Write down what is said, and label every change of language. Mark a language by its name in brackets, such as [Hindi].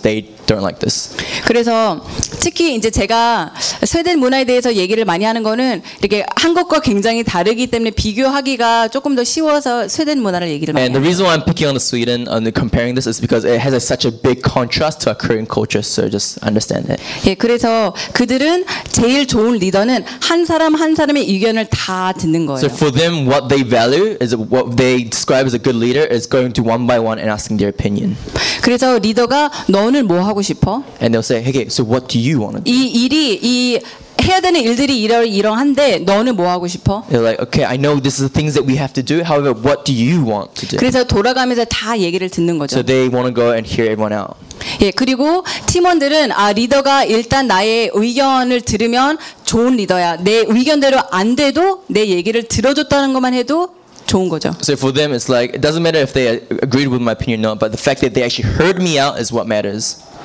[English] They don't like this. [Korean] 그래서 특히 이제 제가 스웨덴 문화에 대해서 얘기를 많이 하는 거는 이렇게 한국과 굉장히 다르기 때문에 비교하기가 조금 더 쉬워서 스웨덴 문화를 얘기를 많이 해요. [English] And the reason why I'm picking on the Sweden and comparing this is because it has such a big contrast to our Korean culture, so just understand it. [Korean] 예, 그래서 그들은 제일 좋은 리더는 한 사람 한 사람의 의견을 다 듣는 거예요. [English] So for them what they value is what they describe as a good leader is going to one by one and asking their opinion. [Korean] 그래서 리더가 너는 뭐 하고 싶어? [English] And they'll say, "Hey, so what do you want to do?" [Korean] 이 일이 이 해야 되는 일들이 이러이러한데 너는 뭐 하고 싶어? [English] They're like, "Okay, I know this is the things that we have to do. However, what do you want to do?" [Korean] 그래서 돌아가면서 다 얘기를 듣는 거죠. [English] So they want to go and hear everyone out. [Korean] 예, 그리고 팀원들은 아 리더가 일단 나의 의견을 들으면 좋은 리더야. 내 의견대로 안 돼도 내 얘기를 들어줬다는 것만 해도 좋은 거죠. [English] So for them it's like it doesn't matter if they agreed with my opinion or not, but the fact that they actually heard me out is what matters.